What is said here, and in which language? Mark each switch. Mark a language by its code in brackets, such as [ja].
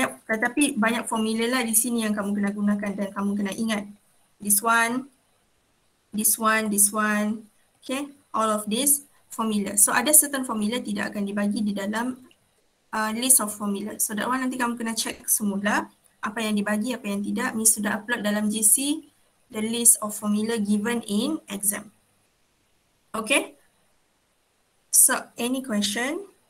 [ms] Tetapi banyak formula lah di sini yang kamu kena gunakan dan kamu kena ingat. [en] This one, this one, this one, okay, all of this formula. [ms] So ada certain formula tidak akan dibagi di dalam [en] list of formula. [ms] So that one nanti kamu kena check semula apa yang dibagi, apa yang tidak. [en] Miss sudah upload dalam GC the list of formula given in exam. Okay. So any question?